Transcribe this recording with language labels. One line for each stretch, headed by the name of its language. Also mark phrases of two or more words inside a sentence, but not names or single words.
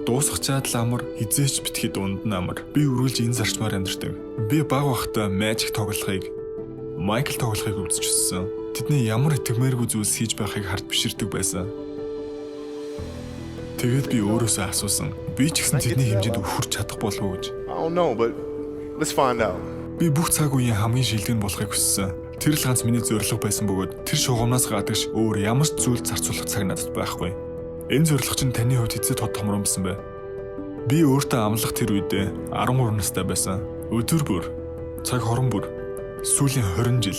Mongolian: Дуусах чадал амар, хизээч битгий дунд нь амар. Би үргэлж энэ зарчмаар амьдардаг. Би баг байхдаа Magic тоглохыг, Michael тоглохыг үзчихсэн. Тэдний ямар итгэмээргүй зүйлс хийж байхыг харж биширдэг байсан. Тэгээд би өөрөөсөө асуусан. Би ч гэсэн тэдний хэмжээнд хүрч чадах болов уу гэж.
English: I don't know, but let's find out.
Mongolian: Би бүх цаг үеийн хамгийн шилдэг нь болохыг хүссэн. Тэр л ганц миний зорилго байсан бөгөөд тэр шугамнаас гадагш өөр ямар ч зүйл зарцуулах цаг надад байхгүй. Энэ зорилго чинь таны хувьд хэзээ тод томромсон бэ? Би өөртөө амлах тэр үедээ 13 настай байсан. Өдөр бүр, цаг хорон бүр, сүүлийн 20 жил.